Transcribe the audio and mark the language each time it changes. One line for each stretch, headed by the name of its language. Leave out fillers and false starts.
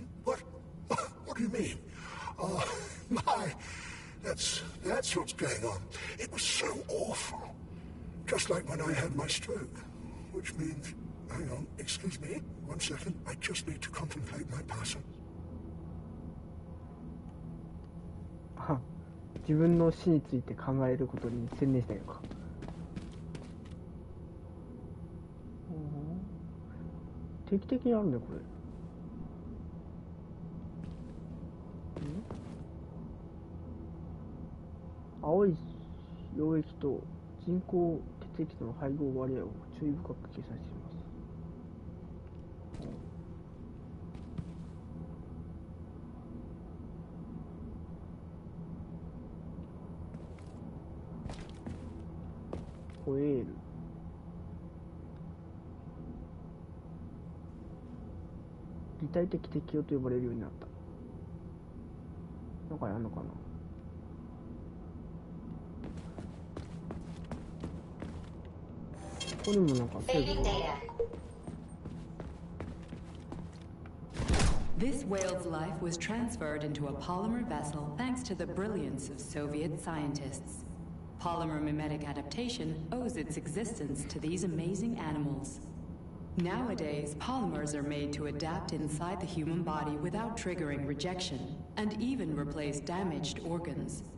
English: What? What do you mean? Oh, my. That's what's going on. It was so awful. Just like when I had my stroke. Which means... Hang on, excuse me. 1 second. I just need to contemplate my passing.
Japanese: 自分の死について考えることに専念したいのか。定期的にあるね、これ。青い溶液と人工血液との配合割合を注意深く計算しています。ホエール。立体的適応と呼ばれるようになった。なんかやんのかな。ここにもなんかテーブルが。
English: This whale's life was transferred into a polymer vessel thanks to the brilliance of Soviet scientists. Polymer mimetic adaptation owes its existence to these amazing animals. Nowadays, polymers are made to adapt inside the human body without triggering rejection, and even replace damaged organs.